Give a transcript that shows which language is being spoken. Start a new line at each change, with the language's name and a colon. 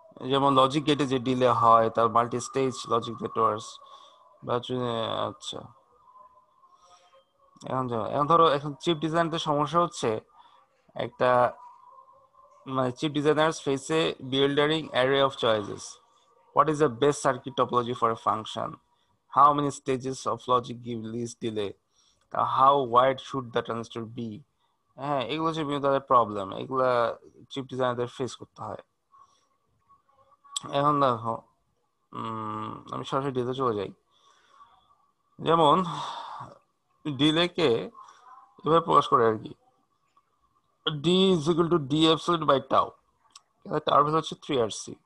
Bangla: যেমন লজিক গেটে যে ডিলে হয়, তার মাল্টি স্টেজ লজিক নেটওয়ার্কস বা আচ্ছা, এখন ধরো এখন চিপ ডিজাইনতে সমস্যা হচ্ছে একটা, মানে
English: Chip designers face a bewildering array of choices. What is the best circuit topology for a function? How many stages of logic give least delay? How wide should the transistor be?
Bangla: হ্যাঁ, এগুলো হচ্ছে বিভিন্ন ধরনের problem, এগুলা chip ডিজাইনারদের face করতে হয়। এখন দেখো, আমি সরাসরি ডিলে চলে যাই। যেমন ডিলেকে এভাবে প্রকাশ করে আর কি, d is equal to d absolute by tau, টার ভ্যালু হচ্ছে 3RC।